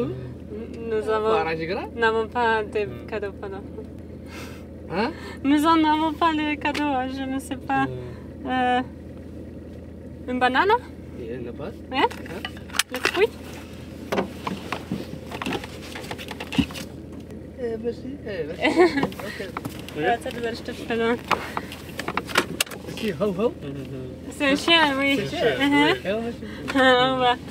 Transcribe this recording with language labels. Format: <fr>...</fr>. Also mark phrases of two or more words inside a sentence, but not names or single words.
<fr>nous n'avons pas de cadeaux, pardon. Hein? Nous en avons pas les cadeaux, je ne sais pas. Une banane? Il n'y en a pas. Ja? Le fruit? Merci.</fr> <de>Ja, jetzt hat er seinen Stift verloren.</de> <fr>Ici, ho ho. C'est un chien, oui. C'est un chien, Au revoir.</fr>